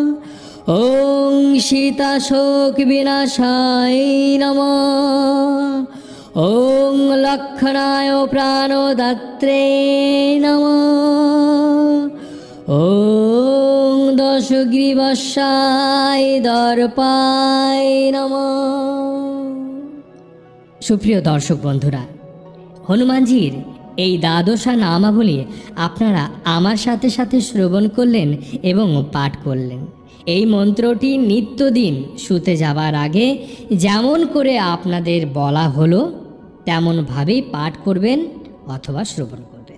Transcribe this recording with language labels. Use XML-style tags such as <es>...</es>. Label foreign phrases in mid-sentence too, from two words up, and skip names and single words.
<sa>ওম সীতাশোক বিনাশায় নমঃ। ওম লক্ষণায় প্রাণদাত্রে নমঃ। ওম দশগ্রীবস্যায় দর্পায় নমঃ।</sa> <bn>সুপ্রিয় দর্শক বন্ধুরা, হনুমানজির এই দ্বাদশা নামাবলী আপনারা আমার সাথে সাথে শ্রবণ করলেন এবং পাঠ করলেন। এই মন্ত্রটি নিত্যদিন শুতে যাবার আগে যেমন করে আপনাদের বলা হলো তেমনভাবেই পাঠ করবেন অথবা শ্রবণ করবেন।</bn>